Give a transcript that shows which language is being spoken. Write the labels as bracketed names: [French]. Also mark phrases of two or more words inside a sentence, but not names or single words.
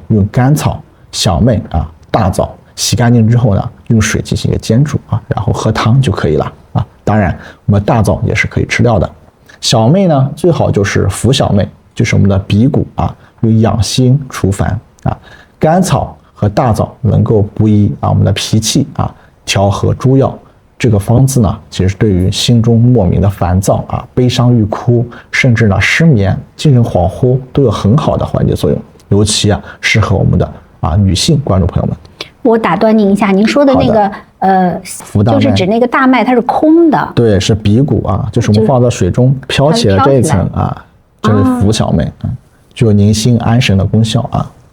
[Chinese] 用甘草、小麥大棗洗乾淨之後呢，用水進行一個煎煮然後喝湯就可以了當然，我們大棗也是可以吃掉的。小麥呢，最好就是浮小麥，就是我們的鼻骨用養心除煩甘草和大棗能夠補益我們的脾氣調和諸藥。這個方子呢，其實對於心中莫名的煩躁悲傷欲哭，甚至呢失眠、精神恍惚都有很好的緩解作用，尤其適合我們的女性觀眾朋友們。我打斷您一下，您說的那個就是指那個大麥它是空的，对，是鼻骨就是我們放在水中飄起了這一層这是浮小麥具有寧心安神的功效